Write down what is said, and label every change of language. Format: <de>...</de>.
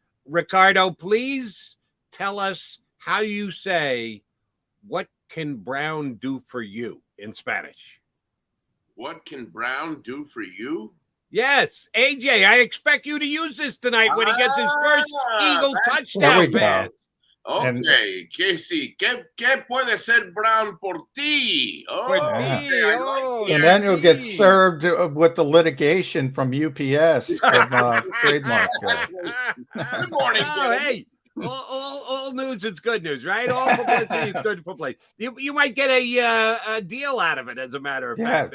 <en>Ricardo, please tell us how you say, what can Brown do for you in Spanish? What can Brown do for you? Yes, AJ, I expect you to use this tonight when he gets his first Eagle touchdown pass.</en> <es>Okay, ¿Qué puede ser Brown por ti?</es> <en>And then you'll get served with the litigation from UPS from trademark. Good morning, hey, all news is good news, right? All publicity is good publicity. You might get a deal out of it, as a matter of fact.</en>